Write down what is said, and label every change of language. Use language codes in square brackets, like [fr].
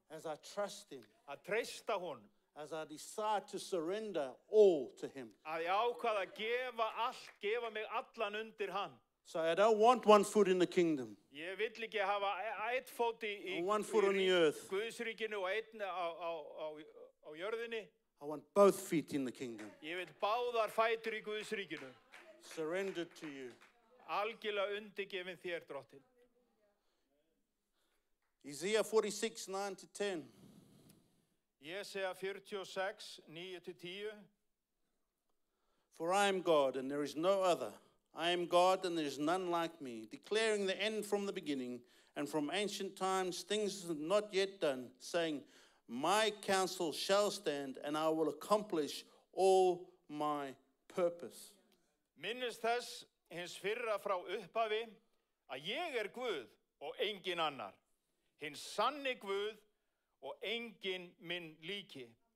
[en] as I trust him, [is] að treysta honum, [en] as I decide to surrender all to him. [is] að ég ákvað að gefa mig allan undir hann. [en] So I don't want one foot in the kingdom, [is] Ég vill ekki hafa eitt fót í [en] and one foot on the earth. [is] Guðsríkinu og einn á jörðinni. [en] I want both feet in the kingdom, [is] Ég vil báðar fætur í Guðsríkinu. [en] surrendered to you. [is] Algjörlega undirgefin þér, Drottinn. [en] Isaiah 46, 9 to 10. [is] Jesea 46, 9-10. [en] For I am God, and there is no other. I am God, and there is none like me, declaring the end from the beginning, and from ancient times things not yet done, saying, my counsel shall stand, and I will accomplish all my purpose. [is] Minnist þess hins fyrra frá upphafi að ég Guð og engin annar, hinn sanni Guð og engin minn líki.